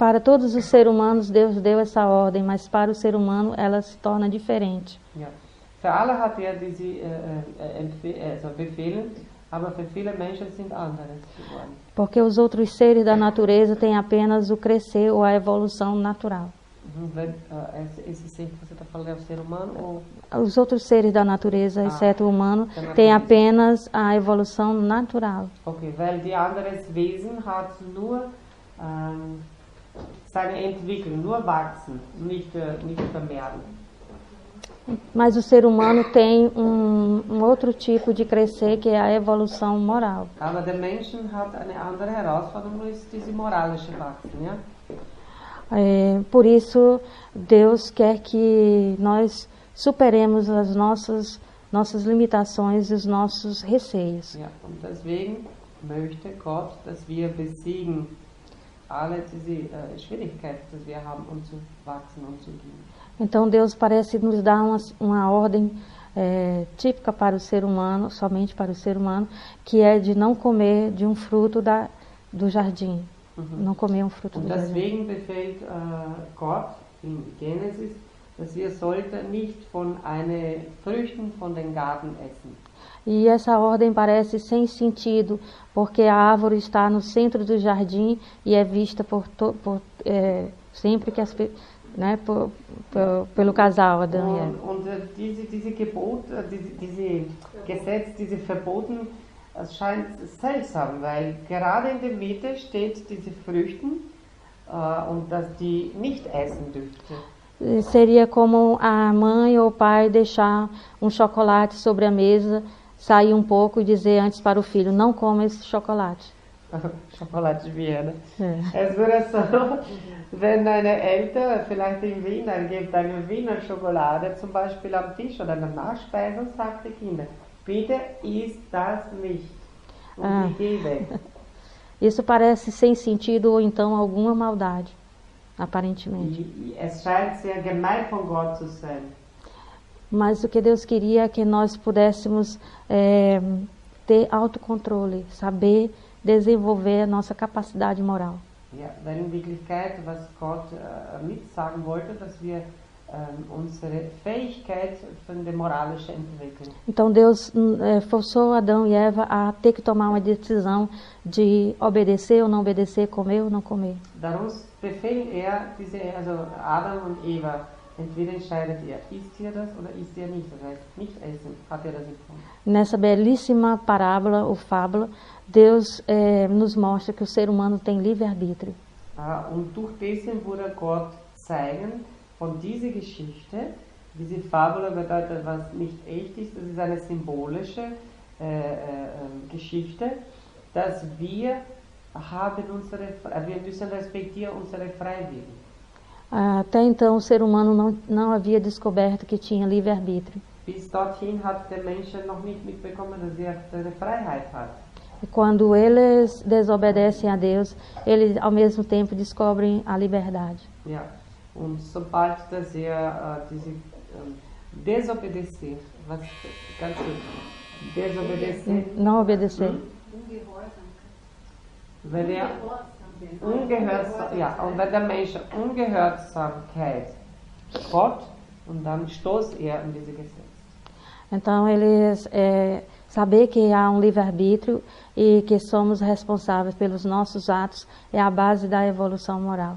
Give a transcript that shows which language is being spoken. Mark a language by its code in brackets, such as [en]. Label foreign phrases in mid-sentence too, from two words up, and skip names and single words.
[pt] Para todos os seres humanos, Deus deu essa ordem, mas para o ser humano ela se torna diferente. [de] Ja. Für alle hat diese Befehle, aber für viele Menschen sind anderes geworden. [pt] Porque os outros seres da natureza têm apenas o crescer ou a evolução natural. Esse ser que você está falando é o ser humano ou... Os outros seres da natureza, exceto o humano, têm apenas a evolução natural. [de] Okay, weil die anderes Wesen hat nur seine Entwicklung, nur wachsen, nicht vermehren. [pt] Mas o ser humano tem um outro tipo de crescer, que é a evolução moral. [de] Aber der Menschen hat eine andere Herausforderung, ist diese moralische Wachsen, ja? [pt] Por isso, Deus quer que nós superemos as nossas limitações e os nossos receios. [de] Ja, und deswegen möchte Gott, dass wir besiegen alle diese Schwierigkeiten, die wir haben, um zu wachsen und zu gehen. [pt] Então Deus parece nos dar uma ordem típica para o ser humano, somente para o ser humano, que é de não comer de um fruto do jardim. Não comer um fruto do jardim. [de] Deswegen befehlt Gott in Genesis, dass wir sollten nicht von einen Früchten von den Garten essen. [pt] E essa ordem parece sem sentido, porque a árvore está no centro do jardim e é vista sempre que pelo casal Adão e Eva. [de] Und diese Gebot, diese Gesetz, diese Verboten, es scheint seltsam, weil gerade in der Mitte steht diese Früchten und dass die nicht essen dürfte. [pt] Seria como a mãe ou o pai deixar um chocolate sobre a mesa, sair um pouco e dizer antes para o filho, não coma esse chocolate. Schokolade de Viena. [de] Es würde so, wenn deine Eltern vielleicht in Wien, dann gibt eine Wiener Schokolade zum Beispiel am Tisch oder eine Nachspeise und sagt die Kinder, bitte isst das nicht und geh weg. [pt] Isso parece sem sentido ou então alguma maldade, aparentemente. [de] Es scheint sehr gemein von Gott zu sein. [pt] Mas o que Deus queria é que nós pudéssemos ter autocontrole, saber desenvolver a nossa capacidade moral. [de] Ja, weil in Wirklichkeit, was Gott mit sagen wollte, dass wir unsere Fähigkeit von der moralischen entwickeln. [pt] Então Deus forçou Adão e Eva a ter que tomar uma decisão de obedecer ou não obedecer, comer ou não comer. [de] Darum befehlt Adam und Eva, entweder entscheidet ihr, isst ihr das oder isst ihr nicht, das heißt nicht essen, hat das empfohlen. [pt] Nessa belíssima parábola ou fábula, Deus nos mostra que o ser humano tem livre-arbítrio. [de] Und durch dessen würde Gott zeigen, von dieser Geschichte, diese Fabel bedeutet, was nicht echt ist, das ist eine symbolische Geschichte, dass wir müssen respektieren unsere Freiwillen. [pt] Até então o ser humano não havia descoberto que tinha livre-arbítrio. [de] Bis dorthin hat der Mensch noch nicht mitbekommen, dass er seine Freiheit hat. [pt] E quando eles desobedecem a Deus, eles ao mesmo tempo descobrem a liberdade. [de] Ja, und sobald dass diese desobedecer, was ganz schön, [pt] desobedecer, Não obedecer. [de] Wenn und wenn der Mensch Ungehorsamkeit Gott und dann stoßt er in diese Gesetze. [pt] Então eles saber que há livre-arbítrio e que somos responsáveis pelos nossos atos é a base da evolução moral.